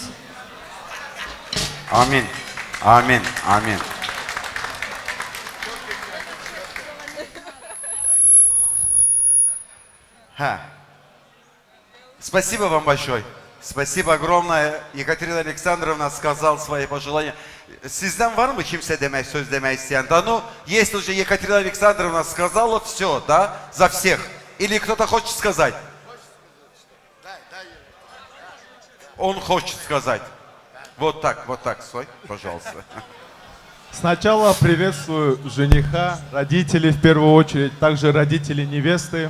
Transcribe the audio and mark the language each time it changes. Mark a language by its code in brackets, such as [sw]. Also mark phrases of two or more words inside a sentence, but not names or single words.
[ru] Аминь. Аминь. Аминь. Спасибо вам большое. Спасибо огромное. Екатерина Александровна сказал свои пожелания. [az] Sizden var mı kimse demək, söz demək isteyen? [ru] Да, ну, если уже Екатерина Александровна сказала все, да, за всех. Или кто-то хочет сказать? Он хочет сказать. Вот так, стой, пожалуйста. Сначала приветствую жениха, родителей в первую очередь, также родителей невесты.